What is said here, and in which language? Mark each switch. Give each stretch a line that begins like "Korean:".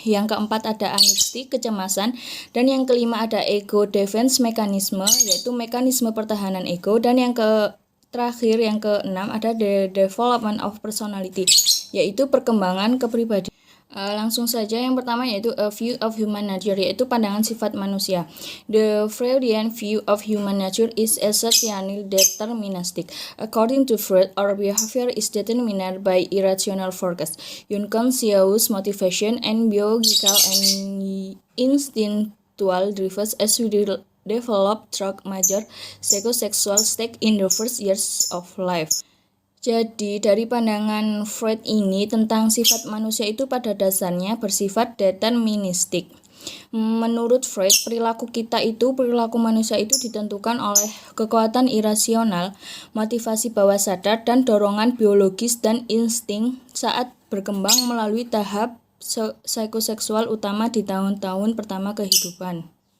Indonesian: Yang keempat ada anxiety, kecemasan. Dan yang kelima ada ego defense mechanism, yaitu mekanisme pertahanan ego. Dan yang terakhir, yang keenam, ada
English: the development of personality,
Indonesian: yaitu perkembangan kepribadian. Langsung saja, yang pertama yaitu
English: a view of human nature,
Indonesian: yaitu pandangan sifat manusia.
English: The Freudian view of human nature is essentially deterministic. According to Freud, our behavior is determined by irrational forces, unconscious motivation, and biological and instinctual drivers as we develop through major psychosexual state in the first years of life.
Indonesian: Jadi dari pandangan Freud ini tentang sifat manusia itu pada dasarnya bersifat deterministik. Menurut Freud, perilaku manusia itu ditentukan oleh kekuatan irasional, motivasi bawah sadar, dan dorongan biologis dan insting saat berkembang melalui tahap psikoseksual utama di tahun-tahun pertama kehidupan.